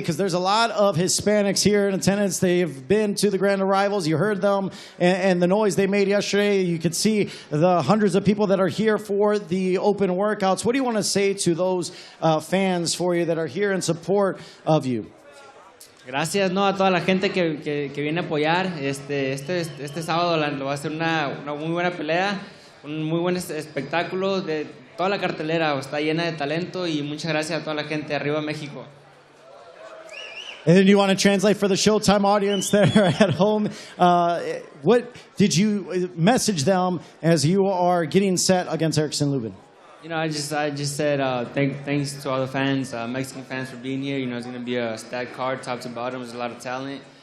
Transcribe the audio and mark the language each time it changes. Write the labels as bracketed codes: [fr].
[en] Because there's a lot of Hispanics here in attendance. They've been to the Grand Arrivals. You heard them and the noise they made yesterday. You could see the hundreds of people that are here for the open workouts. What do you want to say to those fans for you that are here in support of you? [es] Gracias, no, a toda la gente que viene a apoyar. Este sábado lo va a ser una muy buena pelea, un muy buen espectáculo. De toda la cartelera está llena de talento y muchas gracias a toda la gente. Arriba México. [en] And then you want to translate for the Showtime audience there at home. What did you message them as you are getting set against Erickson Lubin? You know, I just said thanks to all the fans, Mexican fans, for being here. You know, it's going to be a stacked card, top to bottom. There's a lot of talent.